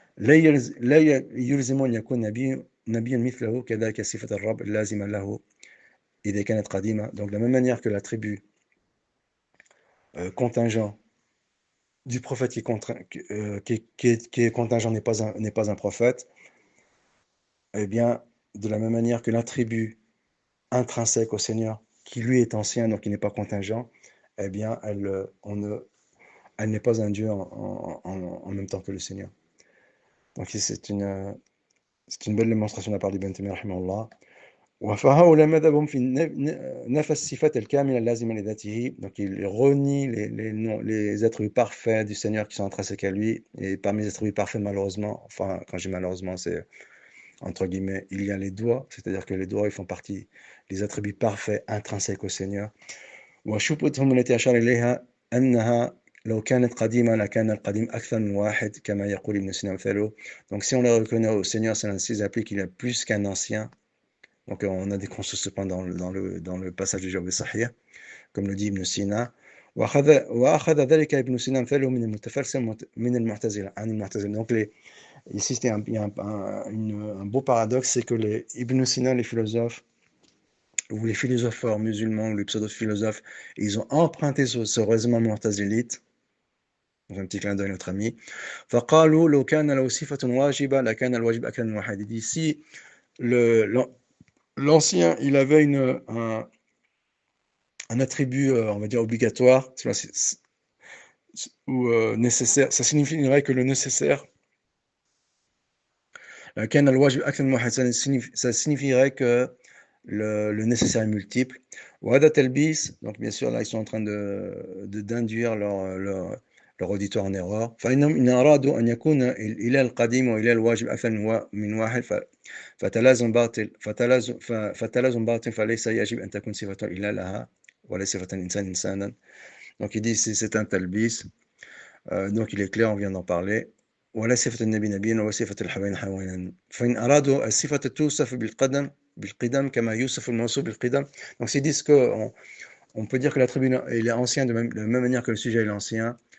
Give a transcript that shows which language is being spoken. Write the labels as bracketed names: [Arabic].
[Arabic] لا يلزم أن يكون نبيا مثله كذلك صفة الرب اللازمة له إذا كانت قديمة. [French] Donc, de la même manière que l'attribut contingent du prophète qui est contingent n'est pas un prophète, eh bien, de la même manière que l'attribut intrinsèque au Seigneur, qui lui est ancien, donc il n'est pas contingent, eh bien, elle n'est pas un Dieu en même temps que le Seigneur. Donc, c'est une belle démonstration de la part d'Ibn Taymiyyah, rahimahullah. [Arabic] وفهؤلاء مذهبهم في نفى الصفات الكاملة اللازمة لذاته. [French] Donc il renie les attributs parfaits du Seigneur qui sont intrinsèques à lui. Et parmi les attributs parfaits, malheureusement, enfin quand je dis malheureusement, c'est entre guillemets, il y a les doigts, c'est-à-dire que les doigts ils font partie des attributs parfaits intrinsèques au Seigneur. [Arabic] وشبهتهم التي أشار إليها أنها لو كانت قديمة لكان القديم أكثر من واحد كما يقول ابن سينا مثله. [French] Donc si on les reconnaît au Seigneur, ça implique qu'il y a plus qu'un ancien. Donc, on a des consensus dans le passage du Jawab Sahih, comme le dit Ibn Sina. [Arabic] وأخذ ذلك ابن سينا مثله من المتفلسف من المعتزلة عن المعتزلة. [French] Donc, ici, il y a un beau paradoxe, c'est que les Ibn Sina, les philosophes, ou les philosophes musulmans, ou les pseudo-philosophes, ils ont emprunté ce raisonnement mu'tazilite. Donc, un petit clin d'œil à notre ami. [Arabic] فقالوا لو كان له صفة واجبة لكان الواجب أكثر من واحد. [French] Il dit, si l'ancien, il avait un attribut, on va dire, obligatoire, ou nécessaire. Ça signifierait que le nécessaire, ça signifierait que le nécessaire est multiple. Donc bien sûr, là, ils sont en train d'induire leur auditoire en erreur. [Arabic] فإنهم إن أرادوا أن يكون الإله القديم وإله الواجب أكثر من واحد فتلازم باطل فليس يجب أن تكون صفة الإله لها ولا صفة الإنسان إنسانا. [French] Donc il dit c'est un talbis. Donc il est clair, on vient d'en parler. [Arabic] ولا صفة النبي نبيا ولا صفة الحيوان حيوانا فإن أرادوا الصفة توصف بالقدم كما يوصف الموصوف بالقدم. [French] Donc s'ils disent que on peut dire que l'attribut il est ancien de la même manière que le sujet est ancien.